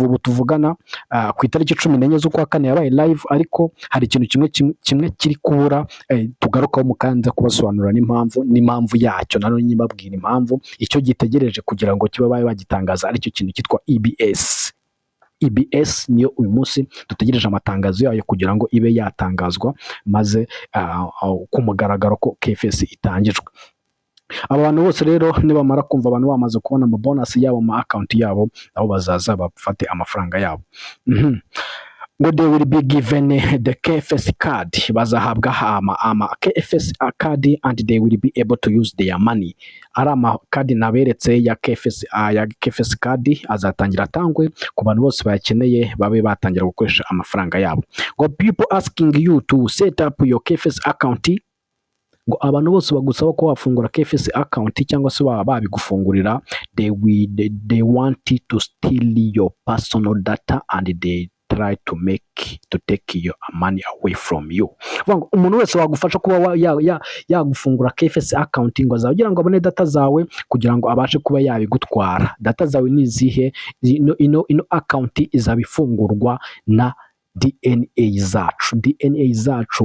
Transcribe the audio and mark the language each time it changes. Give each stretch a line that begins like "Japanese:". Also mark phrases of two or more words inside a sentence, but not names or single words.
Kinyarwanda: Ubu tuvugana ku itariki 14 z'ukwa kane yabaye live, ariko hari ikintu kimwe kiri kubura, tugarukaho mukanza kubasobanurira n'impamvu yacyo, nano nyibabwira impamvu icyo gitegereje kugira ngo kiba bagitangaza, aricyo kintu cyitwa EBS niyo uyu munsi dutegereje amatangazo yayo kugira ngo ibe yatangazwa, maze ku mugaragaro ko KFS itangijwe. Abantu bose rero nibamara kumva abantu bamaze kubona bonus yabo mu account yabo, aho bazaza bafate amafaranga yabo.
English: Ngo they will be given the KFS card,
Kinyarwanda: bazahabwa ama
English: KFS card and they will be able to use their money.
Kinyarwanda: Ari amakadi naberetse ya KFS card azatangira atangwe ku bantu bose bayakeneye, babe batangira gukoresha amafaranga yabo. Ngo
English: people asking you to set up your KFS account,
Kinyarwanda: ngo abantu bose bagusaba ko wafungura KFS account cyangwa se babigufungurira,
English: they want to steal your personal data and they try to take your money away from you.
Kinyarwanda: Umuntu wese wagufasha kuba yagufungura KFS account, ngo azagira ngo abone data zawe kugira ngo abashe kuba yabigutwara. Data zawe ni zihe? Ino account izabifungurwa na DNA zacu.